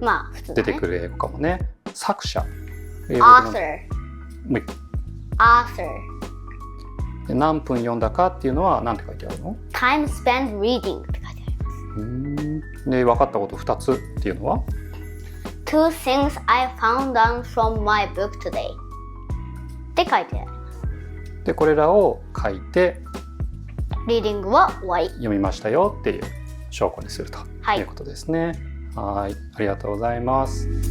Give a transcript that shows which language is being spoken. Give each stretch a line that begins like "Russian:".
Japanese: まあ、普通だね。出てくる英語かもね。作者。英語でなんだ
English: author。
Japanese: もう一個
English: author。
Japanese: で何分読んだかっていうのは何て書いてあるの？
English: time spent reading
Japanese: って書いてあります。で、分かったこと2つっていうのは？
English: two things I found out from my book today
Japanese: って書いてあります。で、これらを書いてリーディングは終わり。読みましたよっていう証拠にするとはいいうことですね。はい、ありがとうございます。